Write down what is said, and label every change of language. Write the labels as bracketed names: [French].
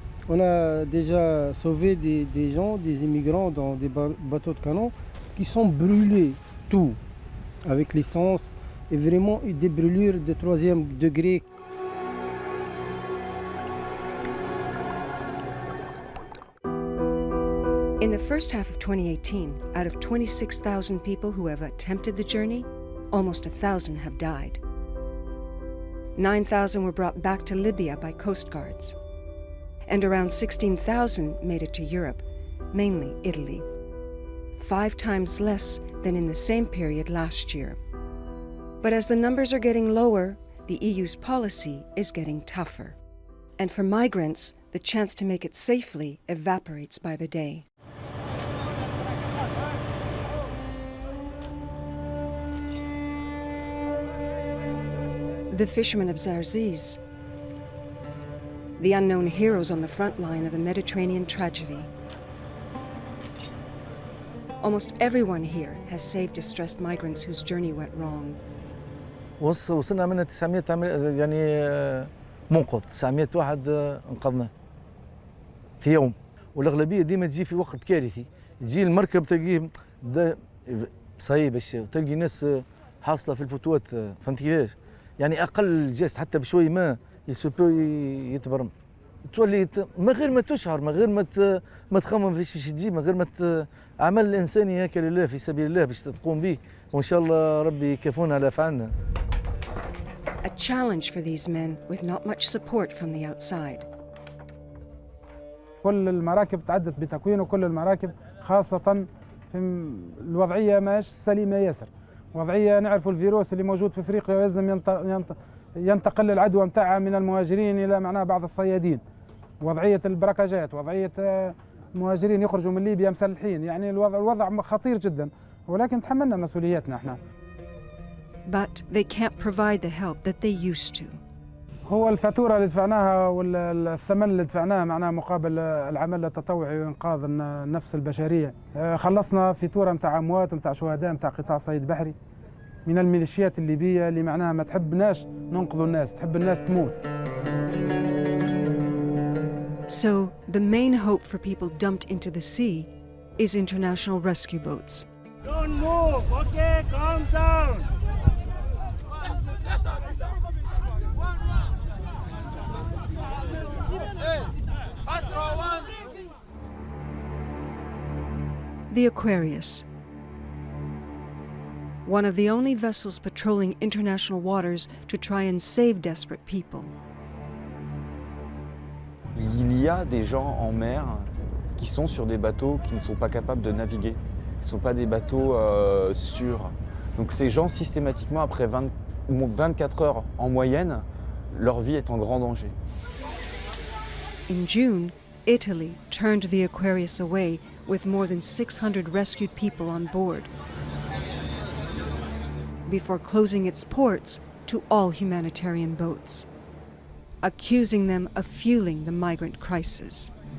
[French] On a déjà sauvé des gens, des immigrants dans des bateaux de canot qui sont brûlés, tout, avec l'essence, et vraiment des brûlures de 3e degré. [English] In the first half of 2018, out of 26,000 people who have attempted the journey, almost 1,000 have died. 9,000 were brought back to Libya by coast guards. And around 16,000 made it to Europe, mainly Italy. 5 times less than in the same period last year. But as the numbers are getting lower, the EU's policy is getting tougher. And for migrants, the chance to make it safely evaporates by the day. The fishermen of Zarzis, the unknown heroes on the front line of the Mediterranean tragedy. Almost everyone here has saved distressed migrants whose journey went wrong. [Arabic] وصلنا من 900 يعني منقذ 900 واحد انقذنا في يوم، والاغلبيه ديما تجي في وقت كارثي، تجي المركب تلقيه صعيب الشيء، وتلقي ناس حاصله في الفتوات، فهمت كيفاش؟ يعني اقل جاست حتى بشوي ما يسوبو يتبرم، تولي من غير ما تشعر، من غير ما تخمم فيش باش تجيب، من غير ما اعمال الانساني هكا لله في سبيل الله باش تقوم به، وان شاء الله ربي يكافونا على افعالنا. [English] A challenge for these men with not much support from the outside. [Arabic] كل المراكب تعدت بتكوين، وكل المراكب خاصة في الوضعية ماش سليمة ياسر، وضعية نعرف الفيروس اللي موجود في افريقيا لازم ينتقل العدوى متاعها من المهاجرين الى معناها بعض الصيادين. وضعية البراكاجات، وضعية المهاجرين يخرجوا من ليبيا مسلحين، يعني الوضع خطير جدا، ولكن تحملنا مسؤولياتنا احنا. [English] But they can't provide the help that they used to. [Arabic] هو الفاتورة اللي دفعناها والثمن اللي دفعناه معناه مقابل العمل التطوعي وإنقاذ النفس البشرية. خلصنا فاتورة متاع أموات ومتاع شهداء متاع قطاع صيد بحري من الميليشيات الليبية اللي معناها ما تحبناش ننقذوا الناس، تحب الناس تموت. [English] So the main hope for people dumped into the sea is international rescue boats. Don't move, okay? Calm down. The Aquarius, one of the only vessels patrolling international waters to try and save desperate people. [French] Il y a des gens en mer qui sont sur des bateaux qui ne sont pas capables de naviguer, qui ne sont pas des bateaux sûrs. Donc ces gens, systématiquement, après 24 heures en moyenne, leur vie est en grand danger. [English] In June, Italy turned the Aquarius away with more than 600 rescued people on board, before closing its ports to all humanitarian boats. accusing them of fueling the migrant crisis.